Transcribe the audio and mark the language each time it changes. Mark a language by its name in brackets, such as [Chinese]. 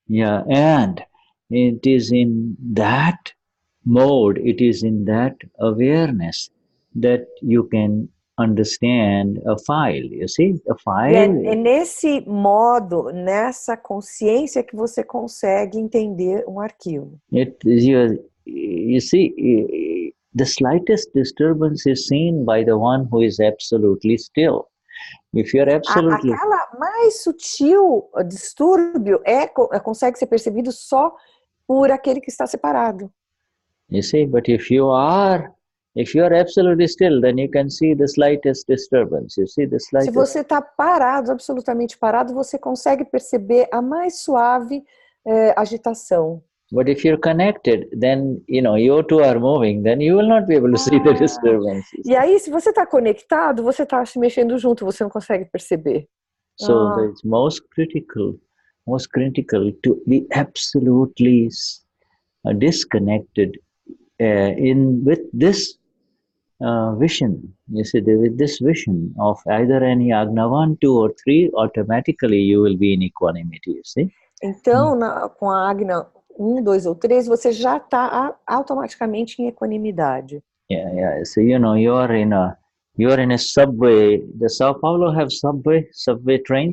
[English] Yeah, and it is in that mode, it is in that awareness that you can understand a file, you see? A file. [Portuguese] É nesse modo, nessa consciência que você consegue entender um arquivo. [English] You see, the slightest disturbance is seen by the one who is absolutely still. If you're absolutely... [Portuguese] Aquela mais sutil distúrbio consegue ser percebido só por aquele que está separado. [English] You see, but if you are absolutely still, then you can see the slightest disturbance. You see the slightest... [Portuguese] Se você está parado, absolutamente parado, você consegue perceber a mais suave agitação. [English] But if you're connected, then, you two are moving, then you will not be able to see the disturbances. [Portuguese] E aí, se você está conectado, você está se mexendo junto, você não consegue perceber. [English] So it's most critical to be absolutely disconnected with this vision. You see, with this vision of either any Agna 1, 2 or 3, automatically you will be in equanimity, you see? [Portuguese] Então, com a Agna 1, 2 ou 3, você já está automaticamente em equanimidade. [English] Yeah. So you're in a subway. Does Sao Paulo have subway trains?